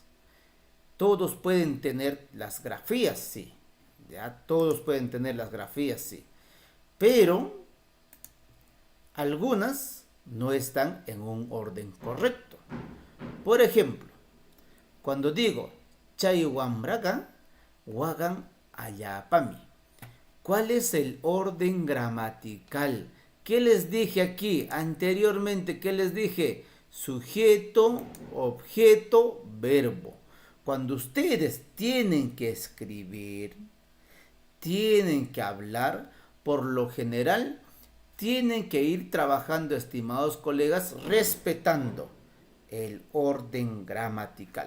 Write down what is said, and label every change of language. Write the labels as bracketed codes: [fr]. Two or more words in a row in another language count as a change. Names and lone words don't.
[es] Todos pueden tener las grafías, sí. Ya, todos pueden tener las grafías, sí. Pero algunas no están en un orden correcto. Por ejemplo, cuando digo [qu] chay wambraga, wagan ayapami. [es] ¿Cuál es el orden gramatical? ¿Qué les dije aquí anteriormente? ¿Qué les dije? Sujeto, objeto, verbo. Cuando ustedes tienen que escribir, tienen que hablar, por lo general, tienen que ir trabajando, estimados colegas, respetando el orden gramatical.